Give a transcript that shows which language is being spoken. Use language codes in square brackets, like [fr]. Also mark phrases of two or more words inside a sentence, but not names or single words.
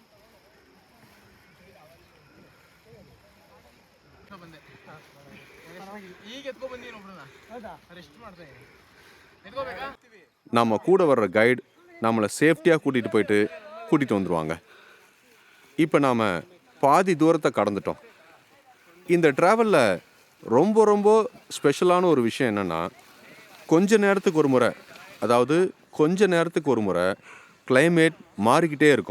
[kn] ಬಂದೆ ಈಗ ಎತ್ಕೊ ಬಂದೀನಿ ಒಬ್ರನ್ನ ಹೌದಾ ರೆಸ್ಟ್ ಮಾಡ್ತಾ ಇದೀನಿ ಎತ್ಕೋಬೇಕಾ [ta] நம்ம கூட வர்ற கைடு நம்மளை சேஃப்டியாக கூட்டிகிட்டு வந்துடுவாங்க. இப்போ நாம் பாதி தூரத்தை கடந்துட்டோம். இந்த ட்ராவலில் ரொம்ப ரொம்ப ஸ்பெஷலான ஒரு விஷயம் என்னென்னா, கொஞ்ச நேரத்துக்கு ஒரு முறை கிளைமேட் மாறிக்கிட்டே இருக்கும்.